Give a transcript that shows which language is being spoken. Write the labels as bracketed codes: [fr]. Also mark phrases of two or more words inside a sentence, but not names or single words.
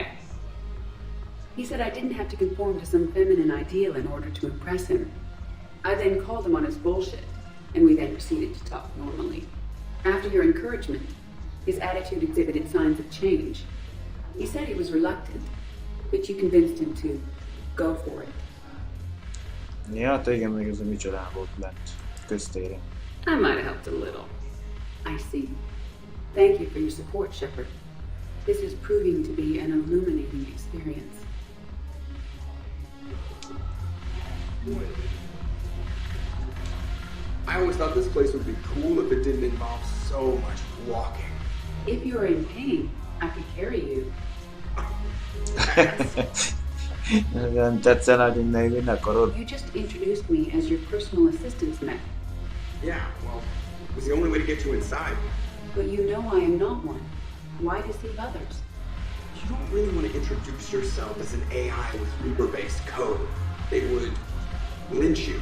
[en] He said I didn't have to conform to some feminine ideal in order to impress him. I then called him on his bullshit, and we then proceeded to talk normally. After your encouragement, his attitude exhibited signs of change. He said he was reluctant, but you convinced him to go for it. [hu] Ja, igen, még ez a micsodán volt lent köztéren. [en] I might have helped a little. I see. Thank you for your support, Shepard. This is proving to be an illuminating experience. I always thought this place would be cool if it didn't involve so much walking. If you're in pain, I could carry you. [hu] Nem tetszel nagyon még akarod. [en] You just introduced me as your personal assistance mech. Yeah, well, it was the only way to get you inside. But you know I am not one. Why deceive others? You don't really want to introduce yourself as an AI with Reaper-based code. They would lynch you.